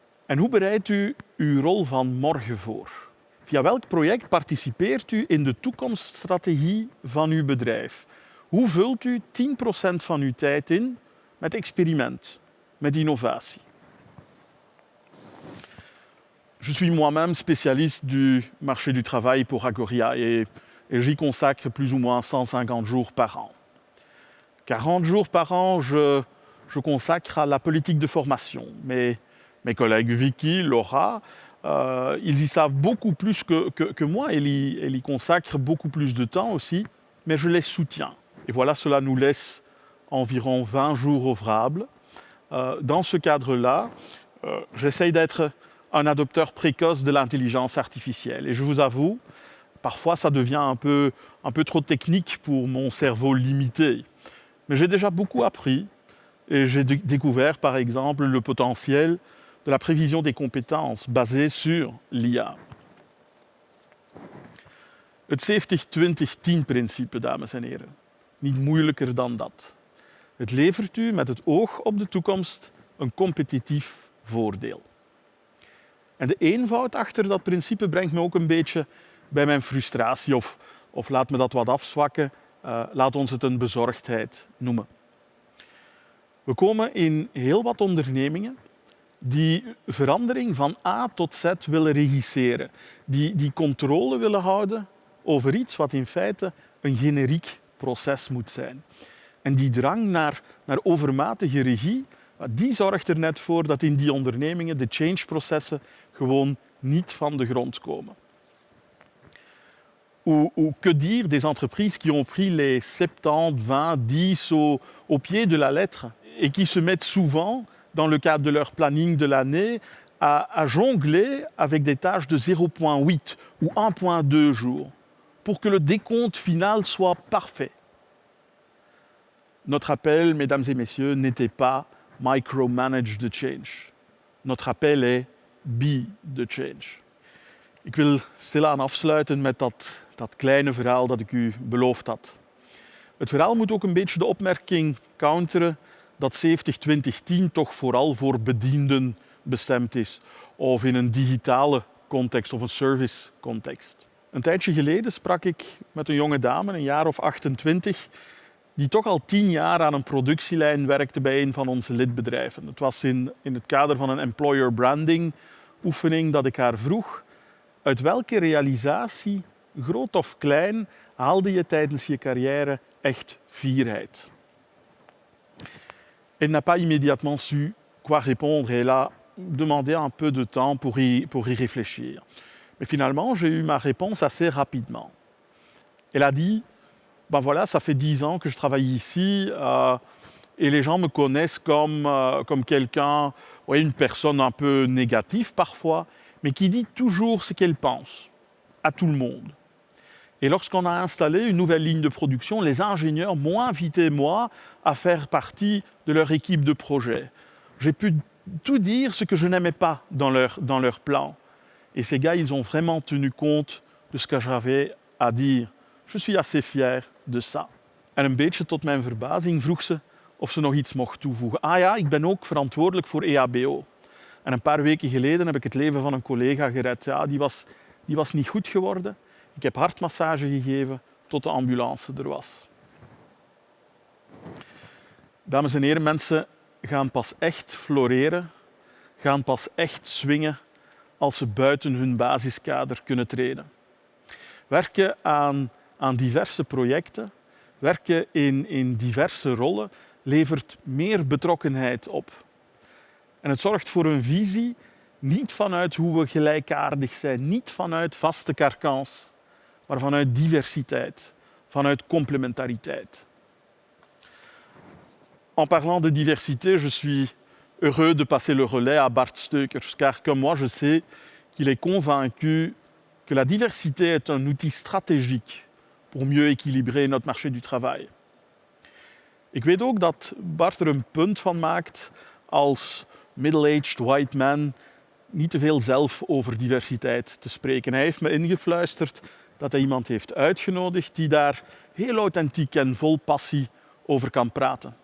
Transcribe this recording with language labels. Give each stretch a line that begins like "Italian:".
Dutch: En hoe bereidt u uw rol van morgen voor? Via welk project participeert u in de toekomststrategie van uw bedrijf? Hoe vult u 10% van uw tijd in met experiment, met innovatie?
French: Je suis moi-même spécialiste du marché du travail pour Agoria et j'y consacre plus ou moins 150 jours par an. 40 jours par an, je consacre à la politique de formation. Mes collègues Vicky, Laura, ils y savent beaucoup plus que moi. Elles y consacrent beaucoup plus de temps aussi, mais je les soutiens. Et voilà, cela nous laisse environ 20 jours ouvrables. Dans ce cadre-là, j'essaye d'être un adopteur précoce de l'intelligence artificielle. Et je vous avoue, parfois ça devient un peu trop technique pour mon cerveau limité. Mais j'ai déjà beaucoup appris et j'ai découvert par exemple le potentiel de la prévision des compétences basée sur l'IA.
Dutch: Het 70-20-10-principe, dames en heren. Niet moeilijker dan dat. Het levert u met het oog op de toekomst een competitief voordeel. En de eenvoud achter dat principe brengt me ook een beetje bij mijn frustratie, of laat me dat wat afzwakken, laat ons het een bezorgdheid noemen. We komen in heel wat ondernemingen die verandering van A tot Z willen regisseren, die controle willen houden over iets wat in feite een generiek proces moet zijn. En die drang naar overmatige regie, die zorgt er net voor dat in die ondernemingen de change-processen gewoon niet van de grond komen.
French: Ou que dire des entreprises qui ont pris les 70, 20, 10 au pied de la lettre et qui se mettent souvent, dans le cadre de leur planning de l'année, à jongler avec des tâches de 0,8 ou 1,2 jours pour que le décompte final soit parfait. Notre appel, mesdames et messieurs, n'était pas
English: micromanage the change.
French: Notre appel est
English: be the change.
Dutch: Ik wil stilaan afsluiten met dat kleine verhaal dat ik u beloofd had. Het verhaal moet ook een beetje de opmerking counteren dat 70-20-10 toch vooral voor bedienden bestemd is, of in een digitale context of een service-context. Een tijdje geleden sprak ik met een jonge dame, een jaar of 28, die toch al 10 jaar aan een productielijn werkte bij een van onze lidbedrijven. Het was in het kader van een employer branding oefening dat ik haar vroeg: uit welke realisatie, groot of klein, haalde je tijdens je carrière echt fierheid?
French: Elle n'a pas immédiatement su quoi répondre et elle a demandé un peu de temps pour y réfléchir. Mais finalement, j'ai eu ma réponse assez rapidement. Elle a dit: ben voilà, ça fait 10 ans que je travaille ici et les gens me connaissent comme quelqu'un, une personne un peu négative parfois, mais qui dit toujours ce qu'elle pense, à tout le monde. Et lorsqu'on a installé une nouvelle ligne de production, les ingénieurs m'ont invité, moi, à faire partie de leur équipe de projet. J'ai pu tout dire ce que je n'aimais pas dans leur plan. Et ces gars, ils ont vraiment tenu compte de ce que j'avais à dire. Je suis assez fier de ça.
Dutch: En een beetje tot mijn verbazing vroeg ze of ze nog iets mocht toevoegen. Ah ja, ik ben ook verantwoordelijk voor EHBO. En een paar weken geleden heb ik het leven van een collega gered. Ja, die was niet goed geworden. Ik heb hartmassage gegeven tot de ambulance er was. Dames en heren, mensen gaan pas echt floreren, gaan pas echt swingen als ze buiten hun basiskader kunnen treden. Werken aan diverse projecten, werken in diverse rollen, levert meer betrokkenheid op. En het zorgt voor een visie, niet vanuit hoe we gelijkaardig zijn, niet vanuit vaste karkans, maar vanuit diversiteit, vanuit complementariteit.
French: En parlant de diversité, je suis heureux de passer le relais à Bart Steukers, car comme moi, je sais qu'il est convaincu que la diversité est un outil stratégique pour mieux équilibrer notre marché du travail.
Dutch: Ik weet ook dat Bart er een punt van maakt als
English: middle-aged white man
Dutch: niet te veel zelf over diversiteit te spreken. Hij heeft me ingefluisterd dat hij iemand heeft uitgenodigd die daar heel authentiek en vol passie over kan praten.